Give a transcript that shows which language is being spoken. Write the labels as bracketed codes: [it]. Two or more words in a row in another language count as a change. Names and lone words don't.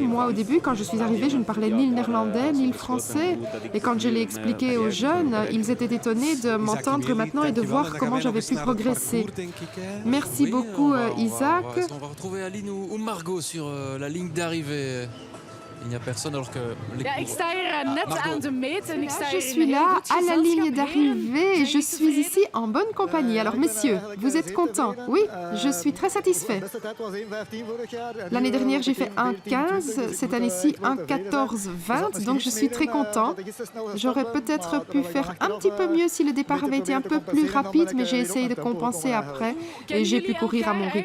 [fr] Moi, au début, quand je suis arrivée, je ne parlais ni le néerlandais, ni le français. Et quand je l'ai expliqué aux jeunes, ils étaient étonnés de m'entendre maintenant et de voir comment j'avais pu progresser. Merci beaucoup, Isaac. On va retrouver Aline ou Margot sur la ligne d'arrivée. Il n'y a personne alors que... [nl] Ja, ik sta hier net aan de meet en ik sta [fr] Je [nl] hier [fr] suis [nl] in een heel [fr] là [nl] goed [fr] à la [nl] gezelschap. [fr] ligne d'arrivée et je suis ici en bonne compagnie. Alors messieurs, vous êtes contents? Oui, je suis très satisfait. L'année dernière, j'ai fait 1,15, cette année-ci 1,14,20, donc je suis très content. J'aurais peut-être pu faire un petit peu mieux si le départ avait été un peu plus rapide, mais j'ai essayé de compenser après et j'ai pu courir à mon rythme.